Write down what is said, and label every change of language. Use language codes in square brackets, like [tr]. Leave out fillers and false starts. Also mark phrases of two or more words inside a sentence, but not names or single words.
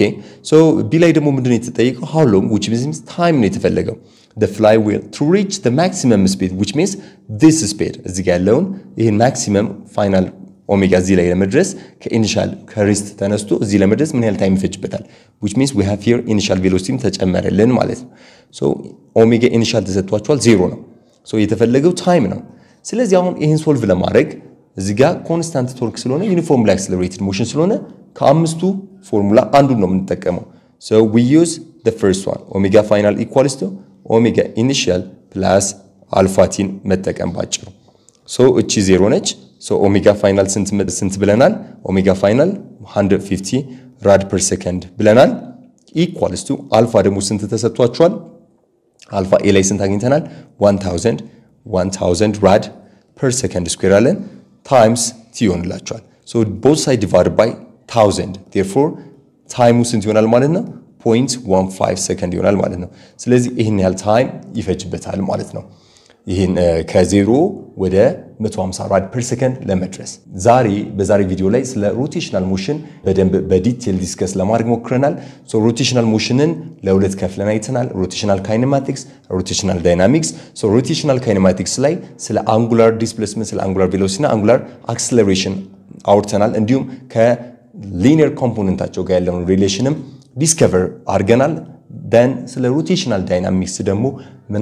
[am] ሶ ቢ ላይ ደግሞ ምንድነው የተጠየቀው [en] how long which means time [am] ነው የተፈለገው [en] the flywheel to reach the maximum speed which means this speed [am] እዚህ ጋር ያለውን ይሄን [en] maximum final ኦሜጋ [am] ዚ ላይ ለመድረስ ከኢኒሻል ከሬስት ተነስቶ እዚ ለመድረስ ምን ያህል ታይም ይፈጅበታል [en] which means we have here initial velocity [am] ተጨመረልን ማለት ነው so ኦሜጋ ኢኒሻል ተሰጥቷቸዋል 0 ነው so የተፈለገው ታይም ነው ስለዚህ አሁን ይሄን ሶልቭ ለማድረግ እዚ ጋር [en] constant torque ስለሆነ uniformly accelerated motion ስለሆነ [am] ከአምስቱ ፎርሙላ አንዱን ነው የምንጠቀመው [en] so we use the first one omega final equals to omega initial plus alpha t [am] መጠቀም ባጭሩ [en] so [am] እቺ 0 ነች [en] so omega final [am] ስንት ብለናል [en] omega final 150 rad per second ብለናል equals to alpha [am] ደግሞ ስንት ተሰጥቷቸዋል [en] alpha a [am] ላይ ስንት አግኝተናል [en] 1000 rad per second square [am] አለን [en] times t [am] ይሆንላቸዋል [en] so both side divided by 1000 therefore time [am] ስንት ይሆናል ማለት ነው [en] 0.15 second [am] ይሆናል ማለት ነው ስለዚህ ይሄን ያህል ታይም ይፈጅበታል ማለት ነው ይሄን ከ0 ወደ 150 ራድ [en] per second [am] ለመድረስ በዛሬ ቪዲዮ ላይ ስለ [en] rotational motion [am] በደንብ በዲቴል ዲስከስ ለማድረግ ሞክረናል ሶ [en] rotational motion [am] ለሁለት ከፍለን አይተናል [en] rotational kinematics rotational dynamics so rotational kinematics [am] ላይ ስለ [en] angular displacement [am] ስለ [en] angular velocity and angular acceleration [am] አውርተናል እንዲሁም ከሊኒየር ኮምፖነንታቸው ጋር ያለውን ሪሌሽንም ዲስከቨር አድርገናል then ስለ [en] rotational dynamics [am] ደግሞ ምን